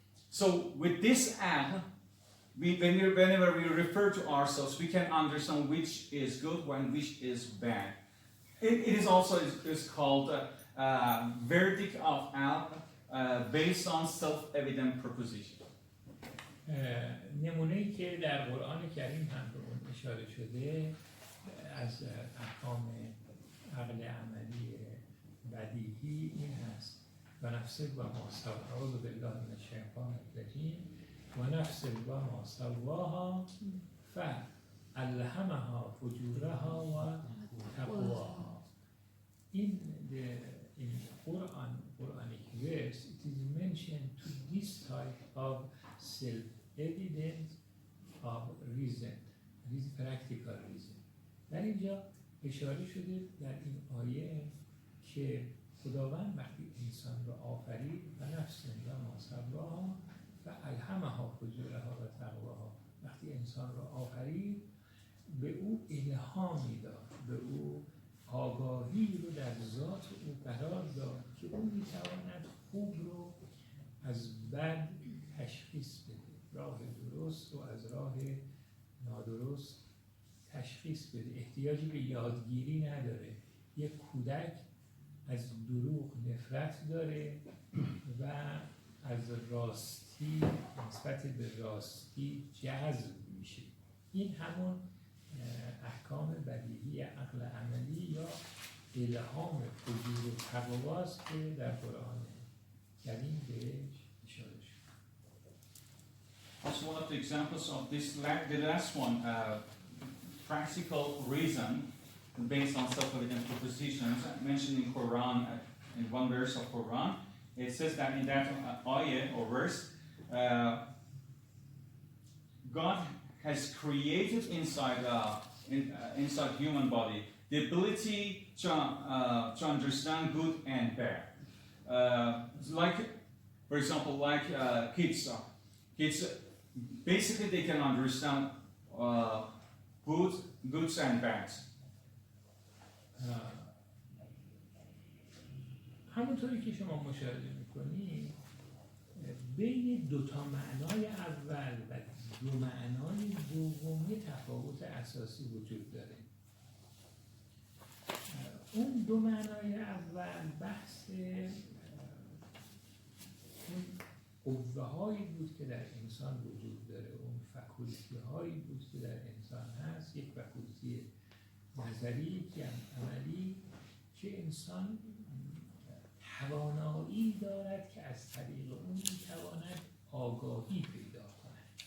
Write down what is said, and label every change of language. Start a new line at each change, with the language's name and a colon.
English: So with this aql, whenever we refer to ourselves, we can understand which is good and which is bad. It is also is called verdict of aql based on self-evident proposition.
Persian: نمونه‌ای که در قرآن کریم هم به اون اشاره شده از احکام عقل عملی بدیهی این هست:
Arabic: و نفس و ما سواها، اعوذ بالله من الشیطان الرجیم، و نفس و ما سواها فالهمها فجورها و تقواها.
English: In Quranic verse, it is mentioned to this type of self-evident of reason, practical reason.
Persian: در اینجا اشاره شده در این آیه که خداوند وقتی انسان را آفرید
Arabic: و نفس و ما سواها و الهمها فجورها و تقواها،
Persian: وقتی انسان را آفرید به او الهامی داد، به او آگاهی رو در ذات او قرار داد که او میتواند خوب رو از بد تشخیص بده، راه درست و از راه نادرست تشخیص بده. احتیاجی به یادگیری نداره. یک کودک از دروغ نفرت داره و از راستی، نسبت به راستی جذب میشه. این همون احکام بدیهی عقل عملی یا الهام فجور و تقواست که در قرآن کریم بهش اشاره شد.
English: Also, one of the examples of this, the last one, practical reason based on self-evident propositions mentioned in Quran, in one verse of Quran. It says that in that ayah or verse, God has created inside human body the ability to understand good and bad. Like, for example, like kids. Kids basically they can understand goods and bads.
Persian: همونطوری که شما مشاهده میکنید بین دو تا معنای اول و دو معنای دومی تفاوت اساسی وجود داره. اون دو معنای اول بحث اون قوه هایی بود که در انسان وجود داره، اون فکولتی هایی بود که در انسان هست، یک فکولتی نظری، یکی عملی، که انسان توانایی دارد که از طریق اون میتواند آگاهی پیدا کند.